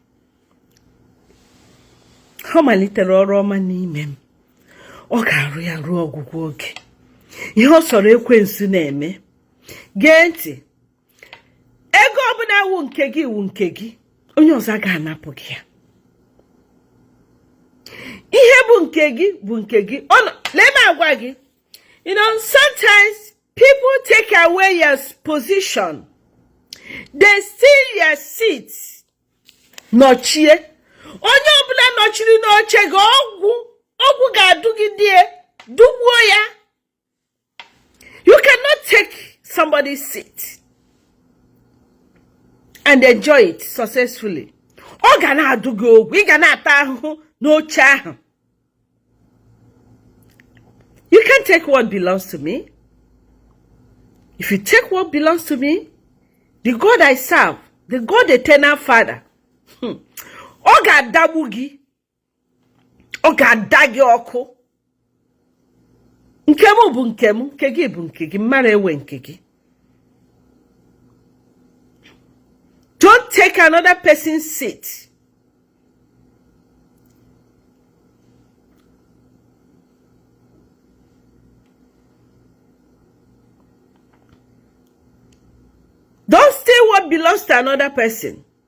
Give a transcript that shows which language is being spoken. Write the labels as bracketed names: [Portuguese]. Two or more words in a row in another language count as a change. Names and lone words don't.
[Igbo] Ọ malitere oroma n'ime m, ọ gara ya ruo ọgwụgwụ oge. Ihe ọ sọrọ ekwensu na-eme. Gee ntị. Ego ọbụla wu nke gị wu nke gị, onye ọzọ ga-anapụ gị ya. Ihe bụ nke gị bụ nke gị. [English] Let me [Igbo] agwa gị. [English] You know, sometimes people take away your position. They steal your seat. [Igbo] Nọchie. Onye ọbụla nọchiri n'oche gị ọgwụ ga-adụgide dugbuo ya. [English] You cannot take somebody's seat and enjoy it successfully. [Igbo] Ọ ga na-adụ gị ogwu, ị ga na-ata ahụhụ n'oche ahụ. [English] You can't take what belongs to me. If you take what belongs to me, the God I serve, the God eternal Father, [Igbo] ọ ga-adagbu gị, ọ ga-ada gị ọkụ. Nke m bụ nke m, nke gị bụ nke gị, mmadụ ewe nke gị. [English] Don't take another person's seat. Don't steal what belongs to another person.